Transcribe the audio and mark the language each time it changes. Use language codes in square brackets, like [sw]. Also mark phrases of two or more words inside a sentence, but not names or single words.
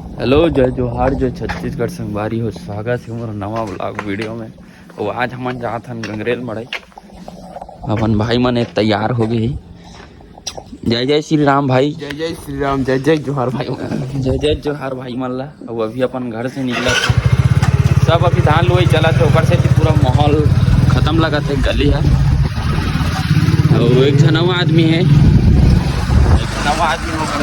[hne] हेलो जय जोहार जय छत्तीसगढ़ संगवारी हो स्वागत है मोर नवा [en] blog video [hne] में। और आज हमन जात हन गंगरेल मड़ई। अपन भाई मन तैयार हो गए। जय जय श्री राम भाई। जय जय श्री राम। जय जय जोहार भाई। जय जय जोहार भाई मन ला। और अभी अपन घर से निकला सब अभी धान लुई चला थे ऊपर से पूरा माहौल खत्म लगा थे गली है। और एक नवा आदमी है नवा आदमी होकर